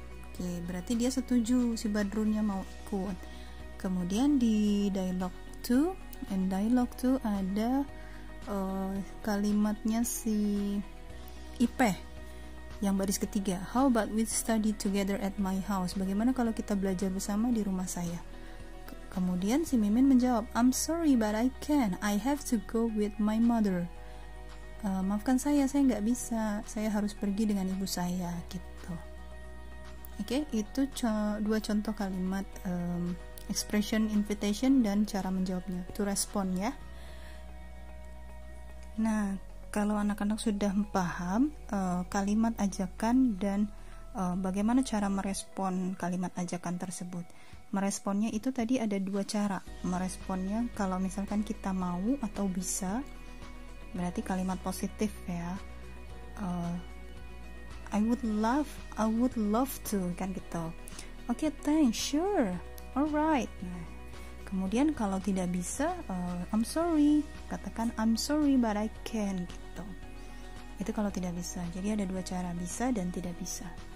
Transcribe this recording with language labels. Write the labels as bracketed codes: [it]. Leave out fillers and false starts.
[id] Oke, berarti dia setuju si Badrunnya mau ikut. Kemudian di dialog 2 and dialog 2 ada kalimatnya si Ipeh yang baris ketiga. [en] How about we study together at my house? [id] Bagaimana kalau kita belajar bersama di rumah saya? Kemudian si Mimin menjawab, [en] I'm sorry but I can. I have to go with my mother. [id] Maafkan saya nggak bisa. Saya harus pergi dengan ibu saya gitu. Oke, itu 2 contoh kalimat expression invitation dan cara menjawabnya. Itu respon ya. Nah, kalau anak-anak sudah paham kalimat ajakan dan bagaimana cara merespon kalimat ajakan tersebut. Meresponnya itu tadi ada 2 cara. Meresponnya kalau misalkan kita mau atau bisa, berarti kalimat positif ya. [en] I would love to [id] kan gitu. [en] Okay, thanks, sure, alright. [id] Nah, kemudian kalau tidak bisa, [en] I'm sorry. [id] Katakan [en] I'm sorry but I can [id] gitu. Itu kalau tidak bisa. Jadi ada 2 cara, bisa dan tidak bisa.